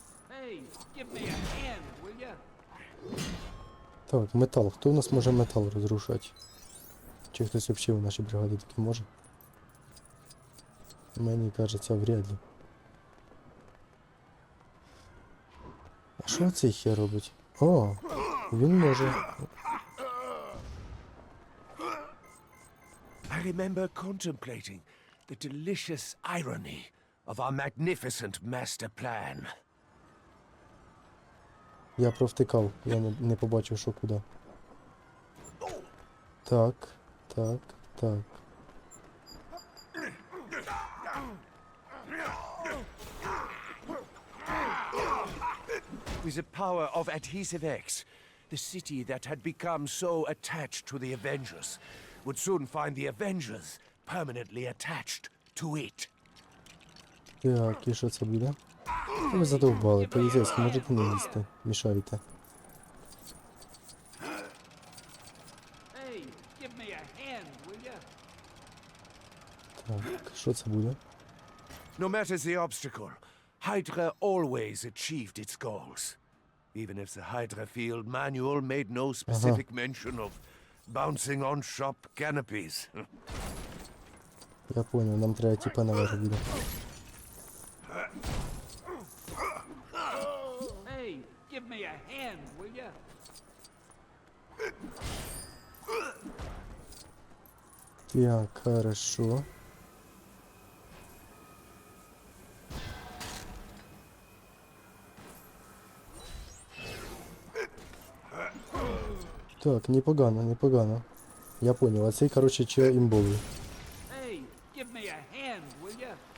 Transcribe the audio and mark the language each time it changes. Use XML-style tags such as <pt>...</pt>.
<en>Hey, give me a hand, will you?</en> <uk>Так, метал. Хто у нас може метал розрушати? Чи хтось взагалі в нашій бригаді таки може? Мені кажеться, вряд ли. А що цей хер робить? О, він може.</uk> <en>I remember contemplating the delicious irony of our magnificent master plan.</en> <uk>Я провтикав, я не побачив, що куди. Так, так, так.</uk> <en>With the power of Adhesive X, the city that had become so attached to the Avengers would soon find the Avengers permanently attached to it.</en> <uk>Так, і що це буде? Ви задовбали, поліцейські, можете не їсти. Мішаєте.</uk> <en>Hey, give me a hand, will you?</en> <uk>Так, що це буде?</uk> <en>No matter the obstacle, Hydra always achieved its goals. Even if the Hydra field manual made no specific mention of bouncing on shop canopies.</en> <uk>Я понял, нам треба типа наверх буде.</uk> <en>Hey, give me a hand, will you?</en> <uk>Так, хорошо. Так, непогано, непогано. Я понял, а цей, короче, че імбовий.</uk> <en>Hey, give me a hand, will you?</en>